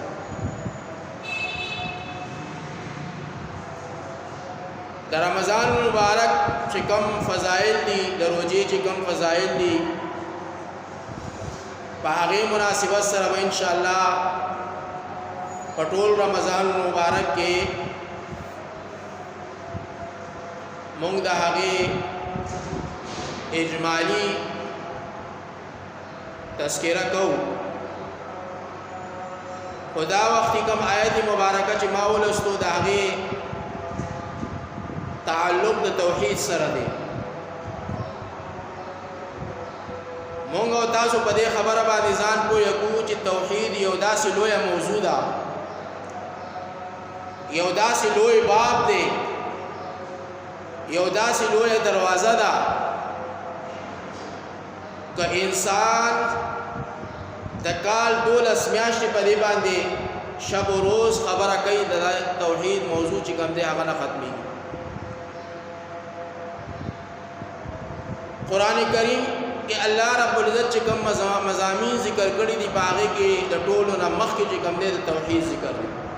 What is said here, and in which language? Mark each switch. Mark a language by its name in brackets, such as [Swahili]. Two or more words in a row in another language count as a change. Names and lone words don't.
[Pashto] د رمضان مبارک چې کوم فضائل دي د روزه چې کوم فضائل دي په هغه مناسبت سره [Arabic] ان شاء الله [Pashto] پټول رمضان مبارک کې مونږ د هغه اجمالی تذکرہ کو خدا وقتی کم آیت مبارکہ چې ما ولستو د هغه تعلق د توحید سره دی مونږ او تاسو په دې خبره باندې ځان کو یو چې توحید یو داسې لوی موضوع ده یو داسې لوی باب دی یو داسې لوی دروازه ده که انسان د کال 12 میاشتې په دې باندې شب و روز خبره کوي د توحید موضوع چې کوم دی هغه نه ختمي قران کریم کې [Arabic] الله رب العزت [Pashto] چې کوم مضامین ذکر کړی دي په هغه کې د ټولو نه مخکې چې کوم دی د توحید ذکر دی